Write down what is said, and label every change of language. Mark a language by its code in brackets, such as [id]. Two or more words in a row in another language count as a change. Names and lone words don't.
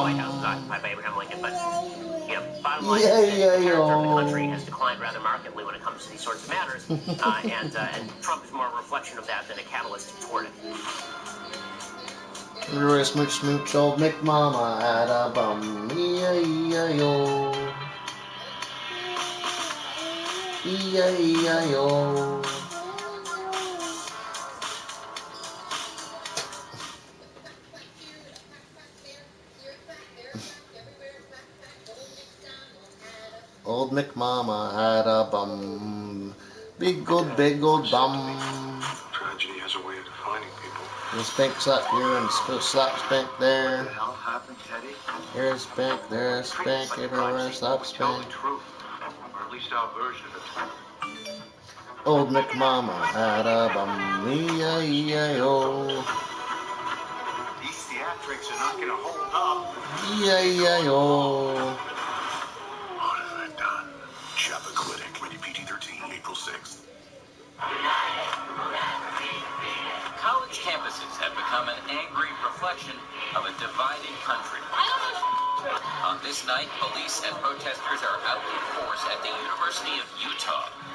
[en] White House was occupied by Abraham Lincoln, but bottom line is that the character of the country has declined rather markedly when it comes to these sorts of matters, and Trump is more a reflection of that than a catalyst toward it. Smooch, smooch, old McMama had a bum, E-I-E-I-O. E-I-E-I-O. Old McMama had a bum, big old bum. Tragedy has a way of defining people. And Spink slap here and slap Spink there. What the hell happened, Teddy? Here's Spink, there's Spink, everywhere slap Spink. Or at least our version of it. Old McMama had a bum, E-I-E-I-O. These theatrics are not going to hold up. E-I-E-I-O. What have I done? Chappaquiddick, rated PG-13, April 6th. College campuses have become an angry reflection of a divided country. On this night, police and protesters are out in force at the University of Utah.